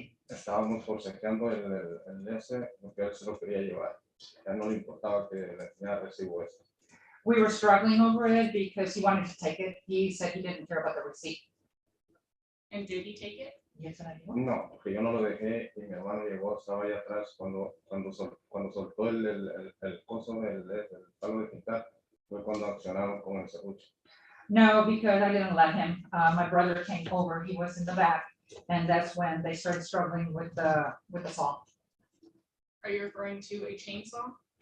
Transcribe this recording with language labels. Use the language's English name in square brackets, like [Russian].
[Spanish] Estábamos forcejeando el ese, porque él se lo quería llevar. A él no le importaba que le enseñara el recibo ese. [English] We were struggling over it because he wanted to take it. He said he didn't care about the receipt. And did he take it? Yes, and I do. [Spanish] No, porque yo no lo dejé y mi hermano llegó, estaba allá atrás cuando soltó el coso del palo de pintar, fue cuando accionaron con el serrucho. [English] No, because I didn't let him. My brother came over, he was in the back, and that's when they started struggling with the saw. Are you referring to a chainsaw?